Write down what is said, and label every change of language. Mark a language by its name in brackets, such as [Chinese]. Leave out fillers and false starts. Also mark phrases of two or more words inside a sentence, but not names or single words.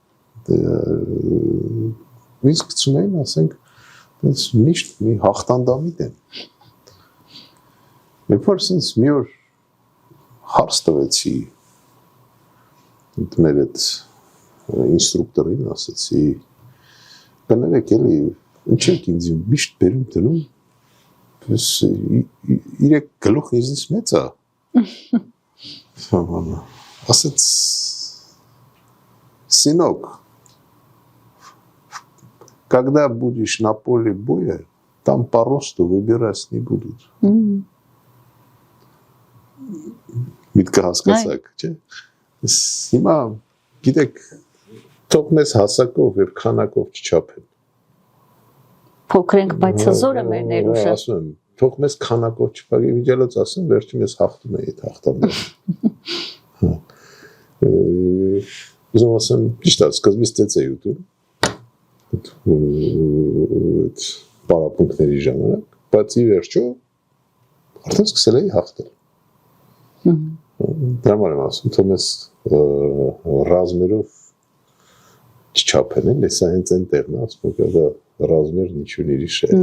[Armenian] Ինձ գցում էին, ասենք, միշտ մի հաղթանդամիտ են։ Երբ որ ասենց մի օր հարց տվեցի մեր այդ ինստրուկտորին, ասեցի, կներեք էլի, ինչ եք ինձ միշտ բերում դնում, իրեք գլուխն ինձնից մեծ է։ Ասեց, [Russian] сынок, когда будешь на поле боя, там по росту выбирать не будут. [Armenian] Միտքը հասկացաք, չէ՞։ Հիմա գիտեք, թող մեզ հասակով եւ քանակով չչափեն։ Փոքրենք, բայց հզորը մեր ներուժը։ Ասում եմ, թող մեզ քանակով չփակի, վիճելոց ասեմ, վերջին ես հաղթում էի այդ հաղթանդը։ Ուզում ասեմ, ճիշտ է, սկզբից ծեծ էի ուտում։ Այդ պարապմունքների ժամանակ, բայց ի վերջո արդեն սկսել էի հաղթել։ Դրաման եմ ասում, թող մեզ ռազմերով չչափեն են, սա հենց են տեղն է, ասում եք, ռազմերն իչուն իրի շետ։